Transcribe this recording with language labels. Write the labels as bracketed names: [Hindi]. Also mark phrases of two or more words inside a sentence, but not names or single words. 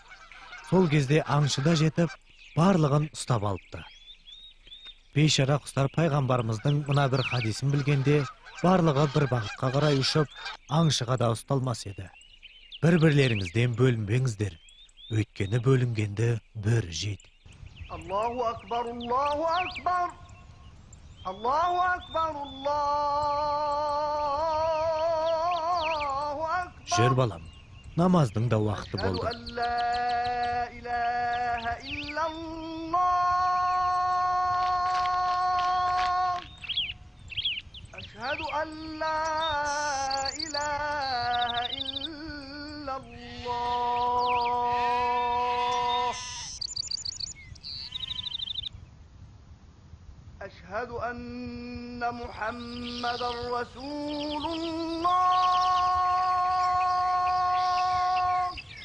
[Kazakh] Сол кезде аңшы да жетіп, барлығын ұстап алыпты. Бейшара құстар пайғамбарымыздың мына бір хадисін білгенде, барлығы бір бағытқа қарай ұшып, аңшыға да ұсталмас еді. Бір-бірлеріңізден бөлінбеңіздер, өйткені бөлінгенді бір жейді. [Arabic] الله أكبر الله أكبر الله أكبر الله أكبر. [Kazakh] Жүр балам, намаздың да уақыты болды. [Arabic] أشهد أن لا إله إلا الله أشهد أن محمد رسول الله